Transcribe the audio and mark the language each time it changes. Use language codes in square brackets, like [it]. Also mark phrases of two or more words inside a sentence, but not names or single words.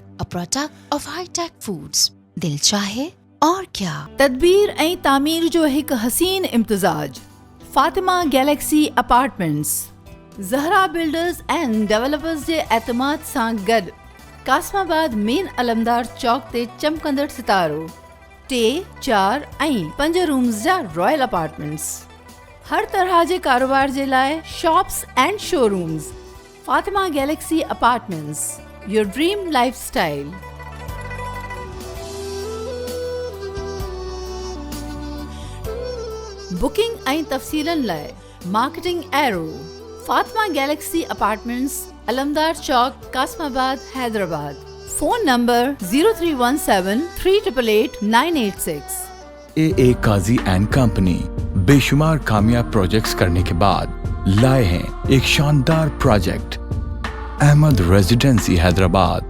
[en] A product of High Tech Foods. [ur] دل چاہے اور کیا. [sd] تدبیر ऐं तामीर जो हिकु हसीन इम्तिज़ाज. फातिमा गैलेक्सी अपार्टमेंट्स ज़हरा बिल्डर्स एंड डेवलपर्स जे एतमाद सां गॾु कासमाबाद मेन अलमदार चौक ते चमकंदड़ सितारो 3, 4 ऐं 5 रूम्स जा [en] royal apartments. [sd] हर तरह जे कारोबार जे लाइ [en] shops and showrooms. [sd] फातिमा गैलेक्सी अपार्टमेंट्स, [en] your dream lifestyle. [sd] बुकिंग ऐं तफ़सीलनि लाइ मार्केटिंग एरो. फातिमा गैलेक्सी अपार्टमेंट्स, अलमदार चौक, कासमाबाद, हैदराबाद. [en] phone number [sd] 0317 388 986. [ur] AA قاضی اینڈ کمپنی بے شمار کامیاب پروجیکٹس کرنے کے بعد لائے ہیں ایک شاندار پروجیکٹ، احمد ریزیڈنسی حیدرآباد.